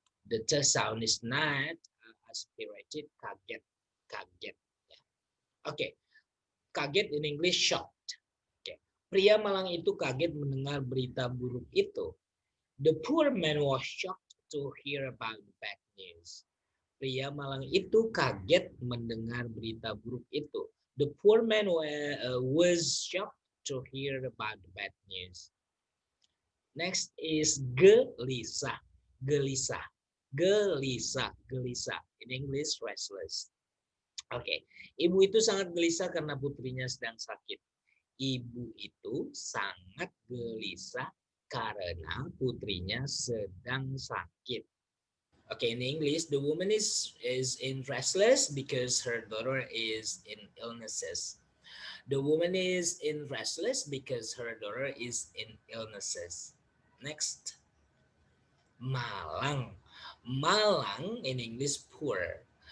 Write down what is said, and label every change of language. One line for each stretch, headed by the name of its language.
English: The t sound is not aspirated, kaget, kaget. Yeah. Okay, kaget in English shocked. Okay.
Indonesian: Pria Malang itu kaget mendengar berita buruk itu.
English: The poor man was shocked to hear about the bad news.
Indonesian: Pria Malang itu kaget mendengar berita buruk itu.
English: The poor man was shocked to hear about the bad news. Next is gelisah. Gelisah. Gelisah. Gelisah. In English, restless. Oke. Okay.
Indonesian: Ibu itu sangat gelisah karena putrinya sedang sakit. Ibu itu sangat gelisah karena putrinya sedang sakit.
English: Okay, in English, the woman is in restless because her daughter is in illnesses. The woman is in restless because her daughter is in illnesses. Next, Malang. Malang in English poor.